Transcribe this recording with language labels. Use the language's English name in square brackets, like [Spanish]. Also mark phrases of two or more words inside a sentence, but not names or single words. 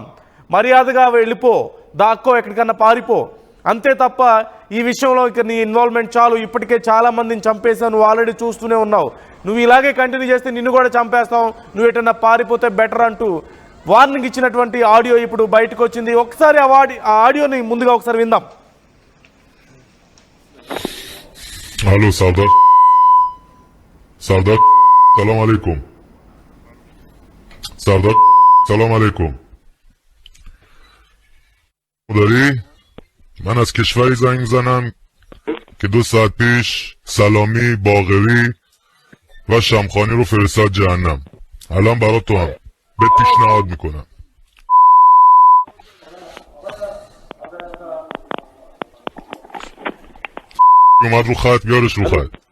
[Telugu] మర్యాదగా వెళ్ళిపో, దాక్కో, ఎక్కడికన్నా పారిపో, అంతే తప్ప ఈ విషయంలో ఇక నీ ఇన్వాల్వ్మెంట్ చాలు, ఇప్పటికే చాలా మందిని చంపేశావు, నువ్వు ఆల్రెడీ చూస్తూనే ఉన్నావు, నువ్వు ఇలాగే కంటిన్యూ చేస్తే నిన్ను కూడా చంపేస్తాం, నువ్వు ఎటన్నా పారిపోతే బెటర్ అంటూ వార్నింగ్ ఇచ్చినటువంటి ఆడియో ఇప్పుడు బయటకు వచ్చింది. ఒకసారి ఆ ఆడియోని ముందుగా ఒకసారి విందాం. [Persian] هلو سردار، سلام علیکم. سردار سلام علیکم. من از کشوری زنگ زنم که 2 ساعت پیش سلامی، باقری و شمخانی رو فرستاد جهنم. الان برات تو هم به پیشنهاد میکنم. اومد رو خط، بیارش رو خط.